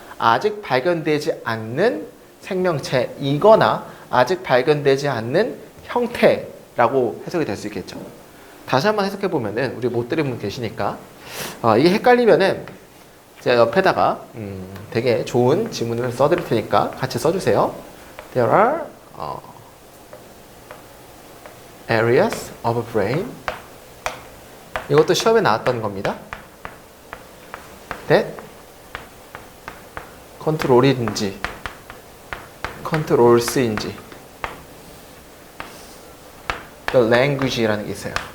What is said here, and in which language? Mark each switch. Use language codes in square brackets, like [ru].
[ko] 아직 발견되지 않는 생명체이거나 아직 발견되지 않는 형태라고 해석이 될 수 있겠죠. 다시 한번 해석해 보면은 우리 못 들은 분 계시니까 이게 헷갈리면은 제가 옆에다가 되게 좋은 지문을 써드릴 테니까 같이 써주세요. [en] There are areas of brain. [ko] 이것도 시험에 나왔던 겁니다. that 컨트롤인지 컨트롤스인지 the language라는 게 있어요.